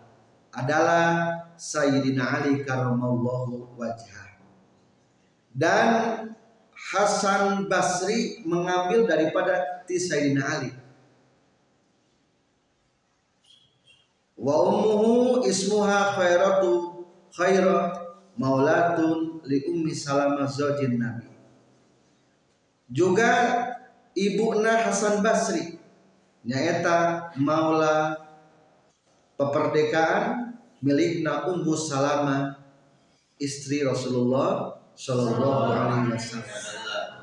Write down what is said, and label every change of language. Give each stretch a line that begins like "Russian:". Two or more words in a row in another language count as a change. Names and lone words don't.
Indonesian: Adalah Sayyidina Ali
Arabic: كرم الله وجهه.
Indonesian: Dan Hasan Basri mengambil daripada Sayyidina Ali.
Arabic: وأمه اسمها خيرة مولاة لأم سلمة زوج النبي.
Sundanese: Juga ibuna Hasan Basri nyaeta maula peperdekaan milikna Ummu Salamah istri Rasulullah
Arabic: صلى الله عليه وسلم.